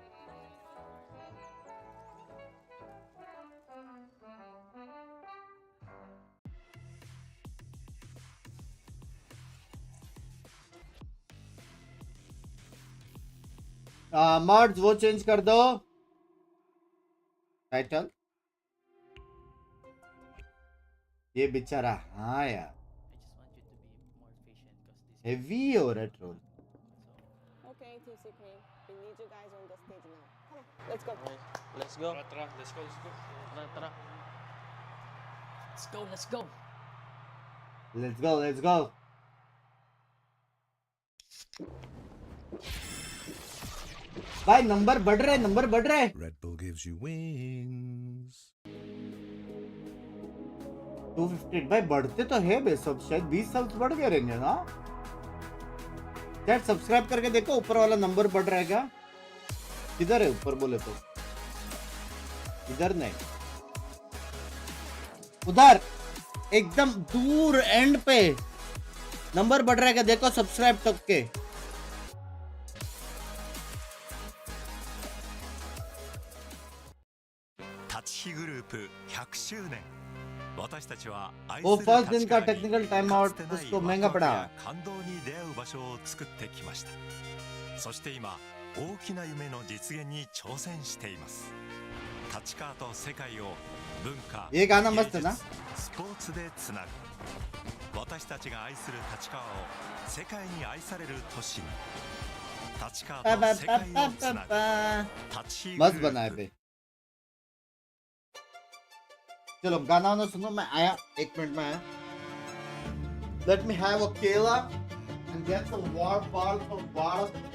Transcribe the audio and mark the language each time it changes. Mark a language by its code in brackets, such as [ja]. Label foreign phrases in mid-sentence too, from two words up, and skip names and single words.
[hi] मर्ज वो चेंज कर दो टाइटल। ये बेचारा, हाँ यार हेवी हो रहा है ट्रोल। [en] Okay, TC Queen, we need you guys on the stage now. Come on, let's go. Let's go. Let's go. Let's go. Let's go. [hi] भाई नंबर बढ़ रहे। [en] Red Bull gives you wings. [hi] 258 भाई बढ़ते तो है बे सब, शायद 20 साल बढ़ गए रहेंगे ना। चैट सब्सक्राइब करके देखो ऊपर वाला नंबर बढ़ रहा है क्या? किधर है ऊपर बोले तो? इधर नहीं, उधर एकदम दूर एंड पे नंबर बढ़ रहा है क्या? देखो सब्सक्राइब तक के। वो फर्स्ट दिन का [en] technical time out [hi] उसको महंगा पड़ा। [ja] そして今大きな夢の実現に挑戦しています。立川と世界を文化、 [hi] ये गाना मस्त है ना? [ja] スポーツでつなぐ。私たちが愛する立川を世界に愛される都市に。立川と世界をつなぐ。 [hi] मस्त बना है बे। चलो गाना वाना सुनो, मैं आया 1 मिनट में आया। [en] Let me have a केला and get some water ball for water.